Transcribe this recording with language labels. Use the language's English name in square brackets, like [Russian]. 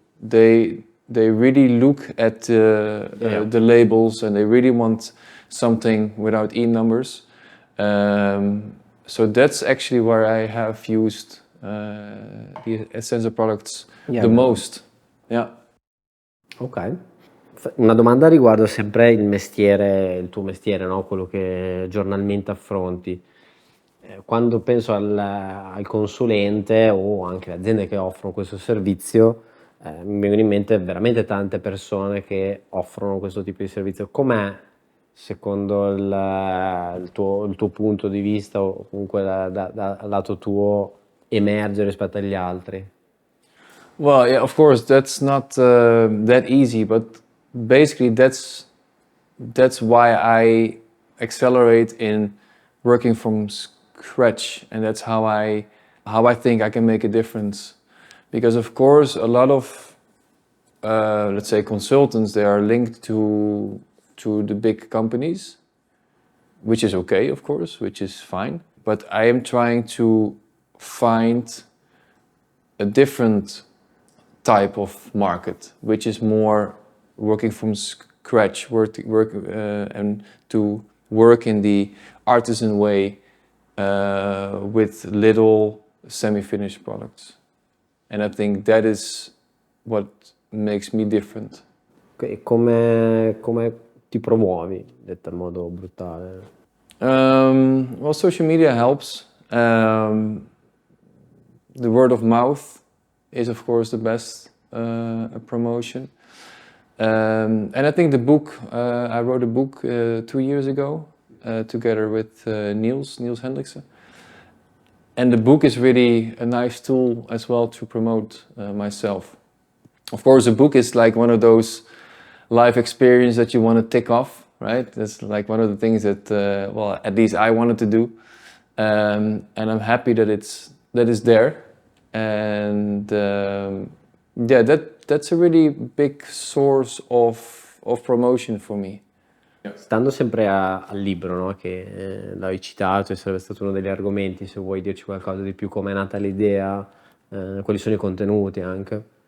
[English] They really look at the labels, and they really want something without E numbers. So that's actually where I have used the Essenza products the most. Yeah. Ok. [Italian] Una domanda riguardo sempre il mestiere, il tuo mestiere, no? Quello che giornalmente affronti. Quando penso al consulente o anche alle aziende che offrono questo servizio, mi vengono in mente veramente tante persone che offrono questo tipo di servizio. Com'è, secondo il tuo punto di vista, o comunque dal lato tuo, emerge rispetto agli altri? [English] Well, yeah, of course, that's not that easy, but basically that's why I accelerate in working from scratch, and that's how I think I can make a difference. Because of course, a lot of let's say consultants, they are linked to the big companies, which is okay, of course, which is fine. But I am trying to find a different type of market, which is more working from scratch, and to work in the artisan way with little semi-finished products. And I think that is what makes me different. [Italian] E come ti promuovi, detto in modo brutale? [English] Well, social media helps. The word of mouth is, of course, the best promotion. And I think the book, I wrote a book 2 years ago together with Niels Hendriksen. And the book is really a nice tool as well to promote myself. Of course, a book is like one of those life experiences that you want to tick off, right? That's like one of the things that, well, at least I wanted to do. And I'm happy that it's there. And yeah, that's a really big source of promotion for me. [Italian] Stando sempre al libro, no? Che l'hai citato e sarebbe stato uno degli argomenti, se vuoi dirci qualcosa di più, come è nata l'idea, quali sono i contenuti anche.